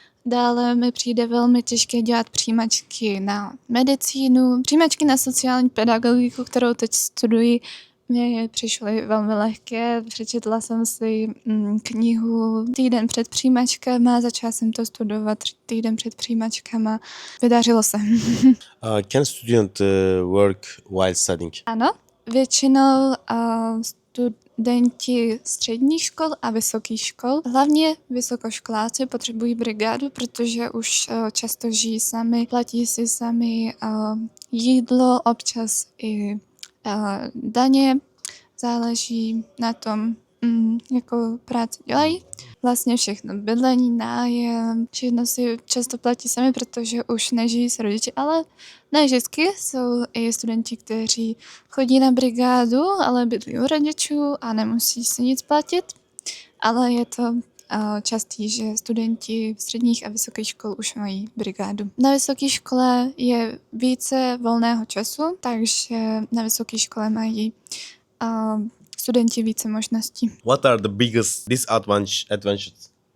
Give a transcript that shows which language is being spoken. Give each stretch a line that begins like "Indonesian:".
Czech: Dále mi přijde velmi těžké dělat přijímačky na medicínu. Přijímačky na sociální pedagogiku, kterou teď studuji, mě přišly velmi lehké. Přečetla jsem si knihu týden před přijímačkama, začala jsem to studovat týden před přijímačkama. Vydařilo se.
English: Can student work while studying?
Czech: Ano, většinou studenti středních škol a vysokých škol, hlavně vysokoškoláci potřebují brigádu, protože už často žijí sami, platí si sami jídlo, občas i daně. Záleží na tom, jako práci dělají. Vlastně všechno, bydlení, nájem, všechno si často platí sami, protože už nežijí s rodiči, ale ne vždycky. Jsou i studenti, kteří chodí na brigádu, ale bydlí u rodičů a nemusí si nic platit. Ale je to častý, že studenti v středních a vysokých škol už mají brigádu. Na vysoké škole je více volného času, takže na vysoké škole mají studenti více možností.
English: What are the biggest disadvantages?